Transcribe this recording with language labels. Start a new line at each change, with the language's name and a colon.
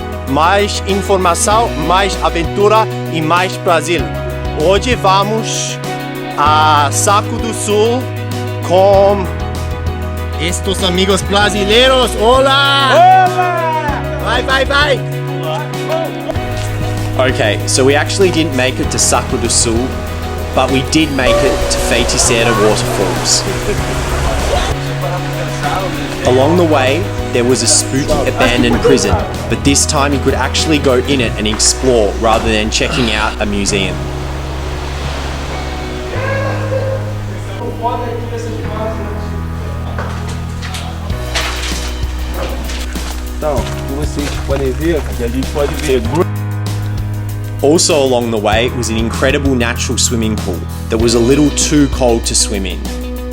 Portuguese: Mais informação, mais aventura e mais Brasil. Hoje vamos a Saco do Sul com estes amigos brasileiros. Olá! Olá! Vai, vai, vai!
English: Okay, so we actually didn't make it to Saco do Sul, but we did make it to FEITICEIRA waterfalls. Along the way, there was a spooky abandoned prison, but this time you could actually go in it and explore rather than checking out a museum.
Portuguese: Então, como vocês podem ver, aqui a gente pode ver.
English: Also along the way was an incredible natural swimming pool that was a little too cold to swim in.